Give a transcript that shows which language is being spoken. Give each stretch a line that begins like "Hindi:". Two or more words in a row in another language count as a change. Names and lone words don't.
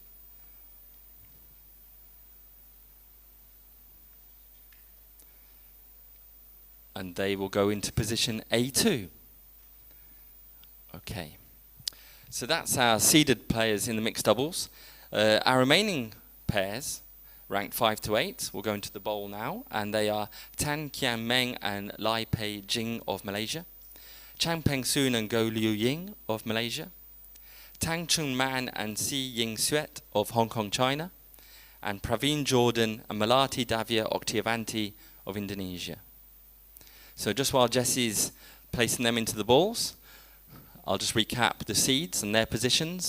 English: And they will go into position A2. Okay. So that's our seeded players in the mixed doubles. Our remaining pairs, ranked 5 to 8, will go into the bowl now, and they are Tan Kian Meng and Lai Pei Jing of Malaysia, Chang Peng Soon and Go Liu Ying of Malaysia, Tang Chung Man and Si Ying Suet of Hong Kong, China, and Praveen Jordan and Melati Davia Oktiavanti of Indonesia. So just while Jesse's placing them into the balls, I'll just recap the seeds and their positions.